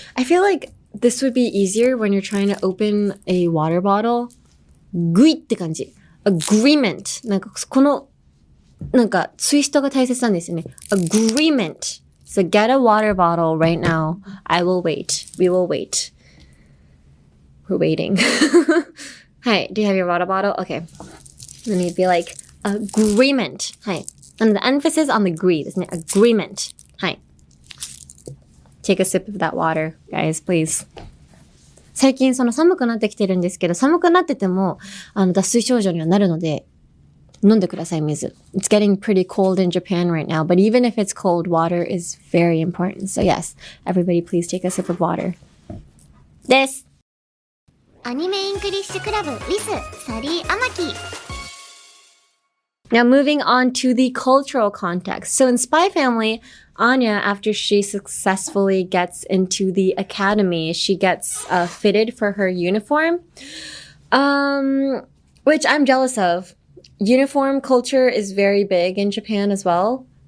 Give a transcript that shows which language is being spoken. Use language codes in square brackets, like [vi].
[en] I feel like this would be easier when you're trying to open a water bottle. [ja] グイって感じ。Agreement. なんかこのなんかツイストが大切なんですよね。 [en] Agreement. So get a water bottle right now. I will wait. We will wait. We're waiting. はい。 Do you have your water bottle? Okay. Then you'd be like, agreement. [ja] はい。 [en] And the emphasis on the agree [ja] ですね。 [en] Agreement. はい。 Take a sip of that water, guys, please. [ja] 最近寒くなってきてるんですけど、寒くなってても、脱水症状にはなるので、飲んでください、水。 [en] It's getting pretty cold in Japan right now, but even if it's cold, water is very important. So yes, everybody please take a sip of water. [ja] です。アニメイングリッシュクラブ with サリー・アマキ。 [en] Now moving on to the cultural context. So in Spy Family, Anya, after she successfully gets into the academy, she gets fitted for her uniform, which I'm jealous of. uniform culture is very big in Japan as well.